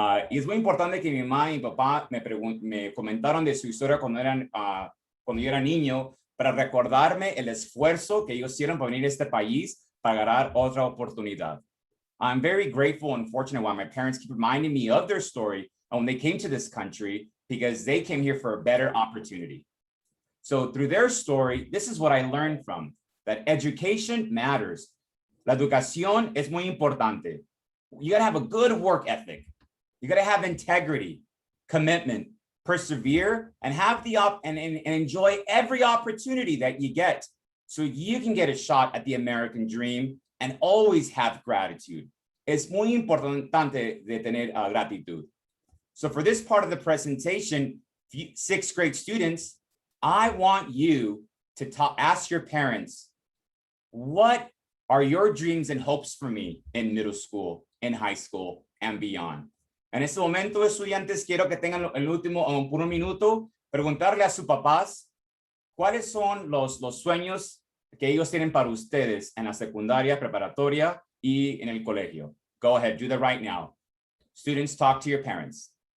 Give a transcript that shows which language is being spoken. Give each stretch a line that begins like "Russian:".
Spanish: Y es muy importante que mi mamá y mi papá me comentaron de su historia cuando yo era niño para recordarme el esfuerzo que ellos hicieron para venir a este país para ganar otra oportunidad.
English: I'm very grateful and fortunate why my parents keep reminding me of their story when they came to this country, because they came here for a better opportunity. So through their story, this is what I learned from, that education matters.
Spanish: La educación es muy importante.
English: You gotta have a good work ethic. You gotta have integrity, commitment, persevere, and have and enjoy every opportunity that you get so you can get a shot at the American dream and always have gratitude.
Spanish: Es muy importante de tener gratitud.
English: So for this part of the presentation, 6th grade students, I want you to ask your parents, what are your dreams and hopes for me in middle school, in high school, and beyond?
Spanish: En este momento, estudiantes, quiero que tengan el último, por un minuto, preguntarle a sus papás, ¿cuáles son los sueños que ellos tienen para ustedes en la secundaria, preparatoria, y en el colegio?
English: Go ahead, do that right now. Students, talk to your parents.